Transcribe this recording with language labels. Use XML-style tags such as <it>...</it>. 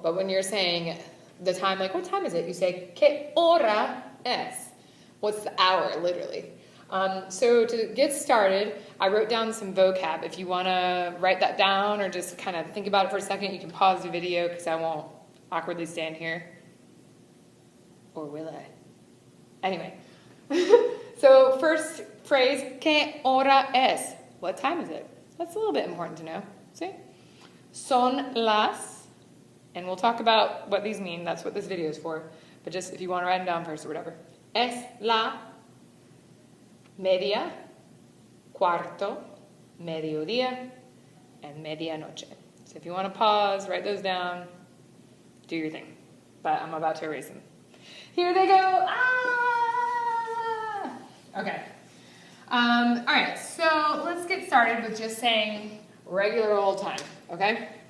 <en>But when you're saying the time, like what time is it? You say ¿qué hora es? What's the hour, literally? So to get started, I wrote down some vocab. If you want to write that down or just kind of think about it for a second, you can pause the video because I won't awkwardly stand here. Or will I? Anyway. So first phrase, ¿qué hora es? What time is it? That's a little bit important to know. See? Son las, and we'll talk about what these mean. That's what this video is for. But just if you want to write them down first or whatever.</en> <es>Es la media, cuarto, mediodía, and medianoche.</es> <en>So if you want to pause, write those down, do your thing. But I'm about to erase them. Here they go. Ah! Okay. All right, so let's get started with just saying regular old time, okay?</en>